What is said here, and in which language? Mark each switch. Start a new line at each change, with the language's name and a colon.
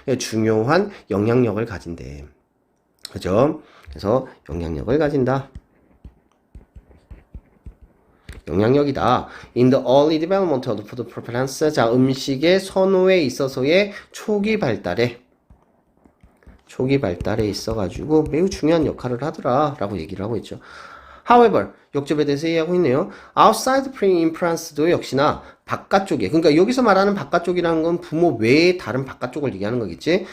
Korean: 중요한 영향력을 가진대. 그죠? 그래서 영향력을 가진다. 영향력이다.
English: In the early development of food preference.
Korean: 자, 음식의 선호에 있어서의 초기 발달에 있어가지고 매우 중요한 역할을 하더라 라고 얘기를 하고 있죠. However, 역접에 대해서 얘기하고 있네요.
English: Outside pre-influence
Korean: 도 역시나 바깥쪽에, 그러니까 여기서 말하는 바깥쪽이라는 건 부모 외에 다른 바깥쪽을 얘기하는 거겠지.